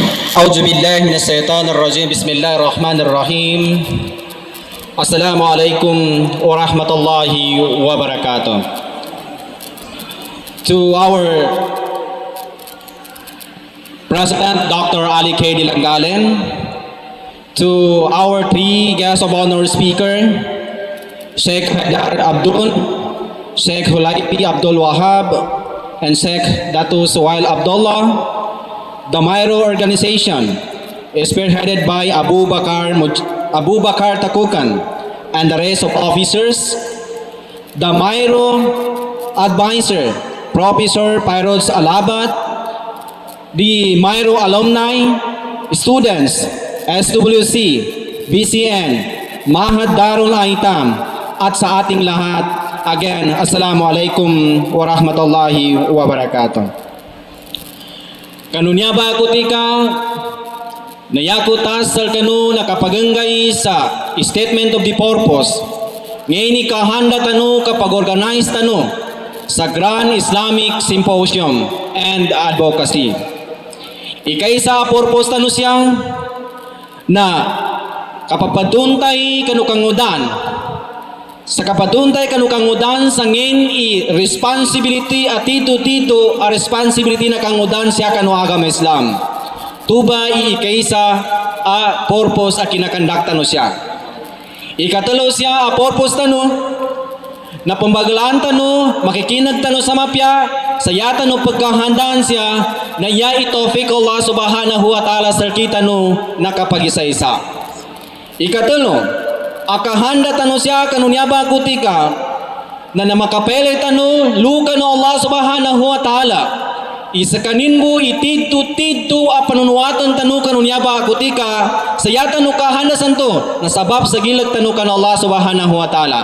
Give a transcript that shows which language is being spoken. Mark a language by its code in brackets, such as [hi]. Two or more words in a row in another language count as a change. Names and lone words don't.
[ar] أعوذ بالله من الشيطان الرجيم بسم الله الرحمن الرحيم السلام عليكم ورحمة الله وبركاته. [en] To our President Dr. Ali K. Dilangalen, to our three guests of honor speaker, Sheikh Haidar Abdul, Sheikh Hulaipi Abdul Wahab, and Sheikh Datu Suhail Abdullah. The Myro organization is spearheaded by Abu Bakar Takukan and the rest of officers. The Myro advisor, Professor Pyrods Alabat, the Myro alumni, students, SWC, BCN, Mahad Darul Aitam, [tl] at sa ating lahat, again, [ar] السلام عليكم ورحمة الله وبركاته. [mdh] Kanunya ba kutika nayakutas sal kanu nakapaganggay sa [en] statement of the purpose [mdh] ngayon ni kahanda tanu kapag-organize tanu sa Grand Islamic Symposium and Advocacy. Ikay sa purpose tanu siya na kapapaduntay kanu kangudan sa kapaduntay kanu kangudan sa ngin responsibility at tito a responsibility na kangudan siya kanu agama Islam. Tuba ikaysa a purpose a kinakandakta no siya. Ikatalo siya a purpose tanu na pambagalaan tanu makikinag tanu sa mapya saya tanu pagkahandaan siya na ya itofik [ar] الله سبحانه وتعالى [mdh] sa kita no nakapag-isa-isa. Ikatalo akahanda tanu siya kanunyaba kutika na namakapele tanu luka no [ar] الله سبحانه وتعالى [mdh] isa kaninbu itidtu a panunuatan tanu kanunyaba kutika saya tanu kahanda santo na sabab sa gilag tanu kan [ar] الله سبحانه وتعالى.